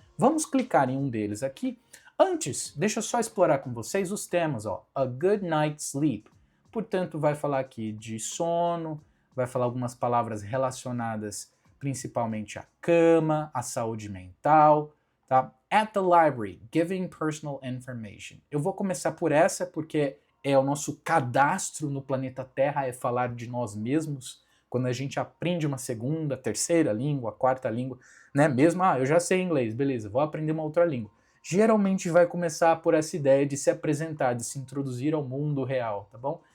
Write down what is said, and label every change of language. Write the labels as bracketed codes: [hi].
[pt] Vamos clicar em um deles aqui. Antes, deixa eu só explorar com vocês os temas, ó. [en] A good night's sleep. [pt] Portanto, vai falar aqui de sono, vai falar algumas palavras relacionadas principalmente à cama, à saúde mental, tá? [en] At the library, giving personal information. [pt] Eu vou começar por essa porque é o nosso cadastro no planeta Terra, é falar de nós mesmos. Quando a gente aprende uma segunda, terceira língua, quarta língua, né? Mesmo, eu já sei inglês, beleza, vou aprender uma outra língua. Geralmente vai começar por essa ideia de se apresentar, de se introduzir ao mundo real, tá bom?